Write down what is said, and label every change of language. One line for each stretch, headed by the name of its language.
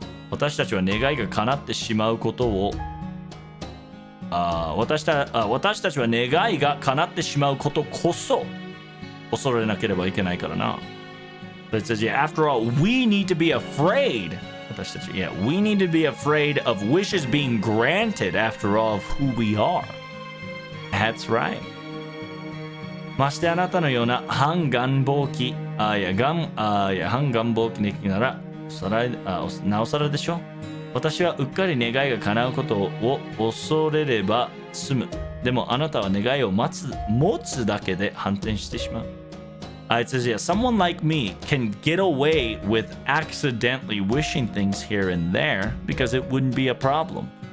Japanese: 私たちは願いが叶ってしまうことを私たちは願いが叶ってしまうことこそ恐れなければいけないからな。
English: But it says, yeah, after all, we need to be afraid.
Japanese: 私たち,
English: yeah, we need to be afraid of wishes being granted after all of who we are. That's right.
Japanese: ましてあなたのような反願望期、反願望期的なら、なおさらでしょ。私はうっかり願いが叶うことを恐れれば済む。でもあなたは願いを持つだけで反転してしまう。
English: It says, yeah, someone like me can get away with accidentally wishing things here and there because it wouldn't be a problem.